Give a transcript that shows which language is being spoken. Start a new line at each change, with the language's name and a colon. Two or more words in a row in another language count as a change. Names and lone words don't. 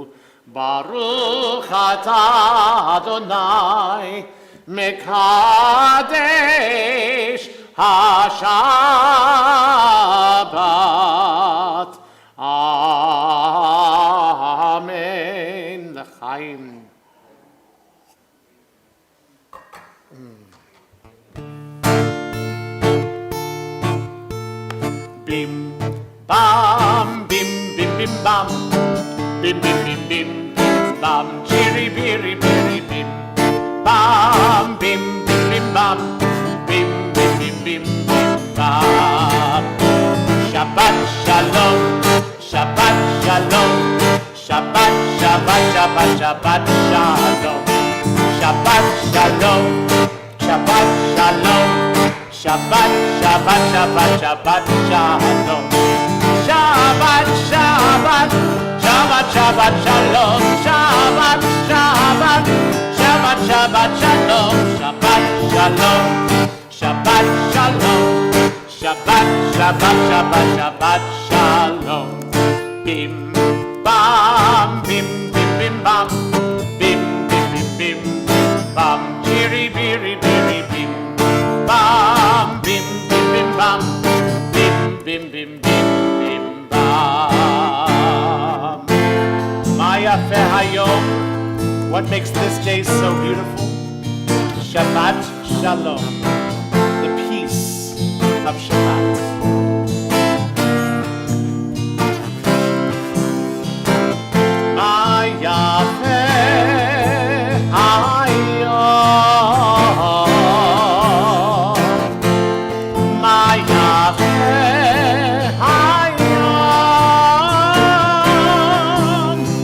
Hebrew: ברוך אתה אדוני מקדש השבת. אמן. לחיים. בים bam bim bim bim bam bim bim bim bim bam chiri biri biri bim bam bim bim bim bam bim bim bim bim bam. שבת שלום, שבת שלום, שבת שבת שבת שבת שלום, שבת שלום, שבת שלום, שבת, שבת, שבת, שבת, שלום. שבת, שבת, שבת, שבת, שלום. שבת, שבת, שבת, שבת, שלום. שבת, שלום. שבת, שלום. שבת, שבת, שבת, שבת, שלום. Bim, bam, bim, bim, bim, bam. Bim, bim, bim, bim, bam. Chiri, biri, biri, bim. Bam, bim, bim, bim, bam. Bim, bim, bim, bim, bim, bam. מה יפה היום.
English: What makes this day so beautiful?
Hebrew: שבת שלום.
English: The peace of Shabbat.
Hebrew: מה יפה היום. מה יפה היום.